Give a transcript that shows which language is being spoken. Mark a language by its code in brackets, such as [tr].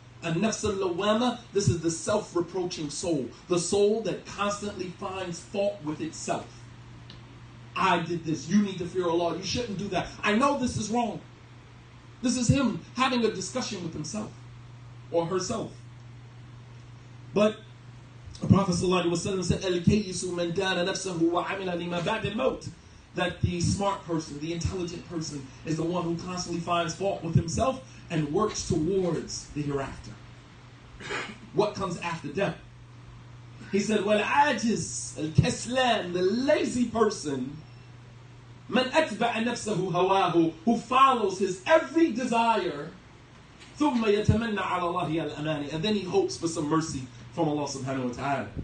[ar] النَّفْسَ اللَّوَّامَةِ, [en] this is the self-reproaching soul. The soul that constantly finds fault with itself. I did this. You need to fear Allah. You shouldn't do that. I know this is wrong. This is him having a discussion with himself or herself. But the Prophet ﷺ said, [ar] الْكَيِّسُ مَنْ دَانَ نَفْسَهُ وَعَمِلَ لِمَا بَعْدَ الْمَوْتِ. [en] That the smart person, the intelligent person, is the one who constantly finds fault with himself and works towards the hereafter. What comes after death? He said, [ar] وَالْعَاجِزُ الْكَسْلَانِ, [en] the lazy person, [ar] مَنْ أَتْبَعَ نَفْسَهُ هَوَاهُ, [en] who follows his every desire, [ar] ثُمَّ يَتَمَنَّ عَلَى اللَّهِ الْأَمَانِ, [en] and then he hopes for some mercy from Allah subhanahu wa ta'ala.